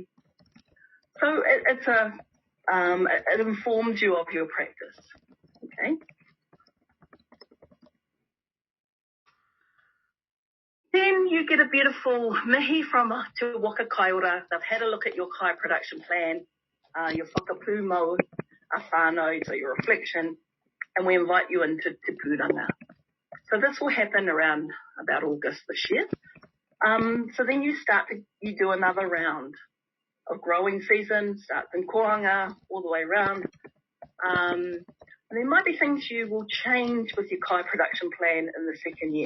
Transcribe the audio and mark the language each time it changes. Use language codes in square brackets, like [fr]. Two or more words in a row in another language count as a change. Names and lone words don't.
[en] So it informs you of your practice. Okay. Then you get a beautiful mihi from Te Waka Kai Ora. They've had a look at your kai production plan, your [mi] whakapūmau, a whānau, [en] so your reflection, and we invite you into Te Pūranga. So this will happen around about August this year. So then you do another round of growing season, starts in kohanga all the way around. And there might be things you will change with your kai production plan in the second year.